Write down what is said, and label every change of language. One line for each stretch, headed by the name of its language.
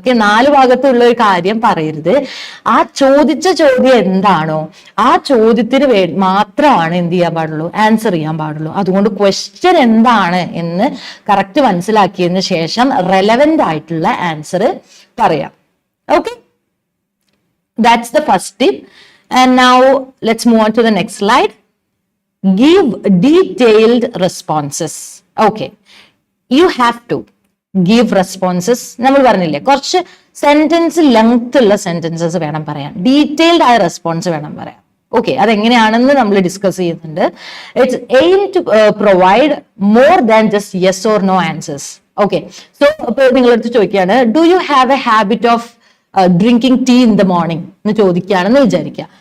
Malayalam: നാല് ഭാഗത്തുള്ള ഒരു കാര്യം പറയരുത്. ആ ചോദിച്ച ചോദ്യം എന്താണോ ആ ചോദ്യത്തിന് മാത്രമാണ് എന്ത് ചെയ്യാൻ പാടുള്ളൂ, ആൻസർ ചെയ്യാൻ പാടുള്ളൂ. അതുകൊണ്ട് ക്വസ്റ്റ്യൻ എന്താണ് എന്ന് കറക്റ്റ് മനസ്സിലാക്കിയതിന് ശേഷം റെലവെന്റ് ആയിട്ടുള്ള ആൻസർ പറയാം.
English: Okay. That's the first tip. And now let's move on to the next slide. Give detailed responses. Okay. You have to give responses.
Malayalam: നമ്മൾ പറഞ്ഞില്ലേ, കുറച്ച് സെന്റൻസ് ലെങ്ത് ഉള്ള സെന്റൻസസ് വേണം പറയാൻ, ഡീറ്റെയിൽഡ് ആയ റെസ്പോൺസ് വേണം പറയാൻ. ഓക്കെ. അതെങ്ങനെയാണെന്ന് നമ്മൾ ഡിസ്കസ് ചെയ്യുന്നുണ്ട്.
English: Its aim to provide more than just yes or no answers. Okay. So
Malayalam: ഇപ്പൊ നിങ്ങളടുത്ത് ചോദിക്കുകയാണ്,
English: do you have a habit of drinking tea in the morning
Malayalam: എന്ന് ചോദിക്കുകയാണെന്ന് വിചാരിക്കുക.